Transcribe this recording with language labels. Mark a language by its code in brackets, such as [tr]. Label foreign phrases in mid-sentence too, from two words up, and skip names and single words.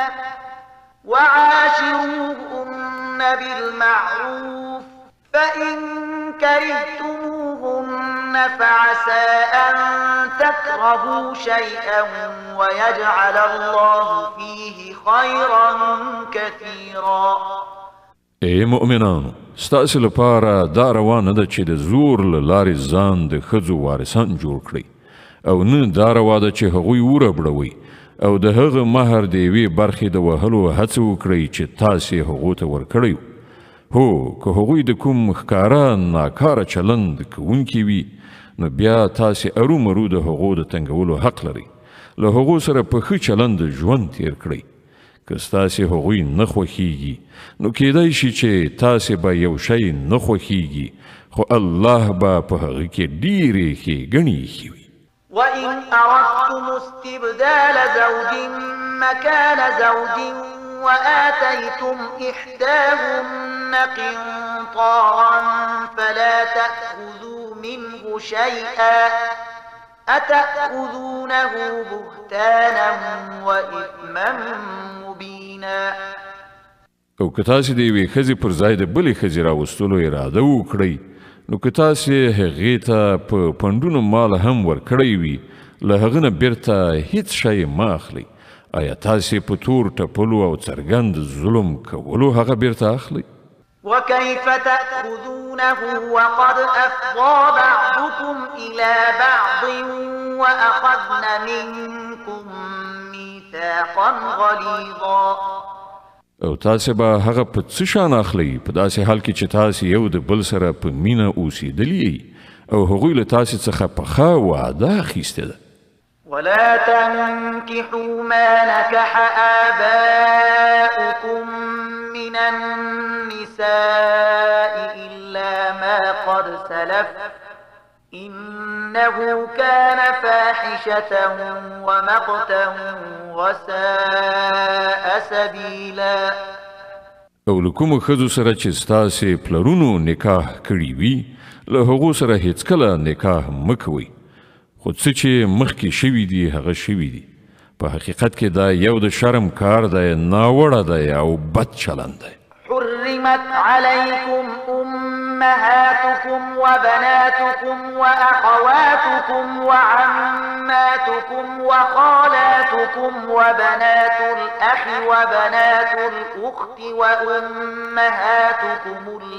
[ar] وعاشروهن بالمعروف فإن كرهتموهن فعسى أن تكرهوا شيئا ويجعل الله فيه خيرا كثيرا. [ps] ای مؤمنانو ستاسو لپاره دا روانه ده چې د زور له لارې ځان د ښځو وارثان جوړ کړئ او نه دا روا ده چې هغوی وربړوئ او د هغه مهر د یوې برخې د وهلو هڅه وکړئ چې تاسې هغو ته ورکړی. هو که هغوی د کوم ښکاره ناکاره چلند کوونکي وي نو بیا تاسې ارومرو د هغو د تنګولو حق لرئ. له هغو سره په ښه چلند ژوند تیر کړئ. که ستاسې هغوی نه خوښیږي نو کیدای شي چې تاسې به یو شی نه خوښیږي خو الله به په هغه کې ډېرې ښېګڼې ایښې وي. [ar] وإن أردتم استبدال زوج مكان زوج وآتيتم إحداهن قنطارا فلا تأخذوا منه شيئا أتأخذونه بهتانا وإثما مبينا. [ps] او که تاسې د یوې ښځې پر ځای د بلې ښځې راوستلو اراده وکړئ نو که تاسې هغې ته په پنډونو مال هم ورکړی وي له هغه نه بیرته هیڅ شی مه اخلئ. آیا تاسې په تور ټپلو او څرګند ظلم کولو هغه بیرته اخلئ؟ [ar] وكيف تأخذونه وقد أفضى بعضكم إلى بعض وأخذن منكم ميثاقا غليظا. [ps] او تاسې به هغه په څه شان اخلئ په داسې حال کې چې تاسې یو د بل سره په مینه اوسېدلي او هغوی له تاسې څخه پخه وعده اخیستې ده. [ar] ولا تنكحوا ما نكح آباؤكم من النساء إلا ما قد سلف إنه كان فاحشة ومقتا وساء سبيلا. [ps] او له کومو ښځو سره چې ستاسې پلرونو نکاح کړي وي له هغو سره هیڅکله نکاح مه کوئ، خو څه چې مخکې شوي دي هغه شوي دي. په حقیقت کې دا یو د شرم کار دی، ناوړه دی او بد چلند دی. [ar] حرمت عليكم أمهاتكم وبناتكم وأخواتكم وعماتكم وخالاتكم وبنات الأخ وبنات الأخت وأمهاتكم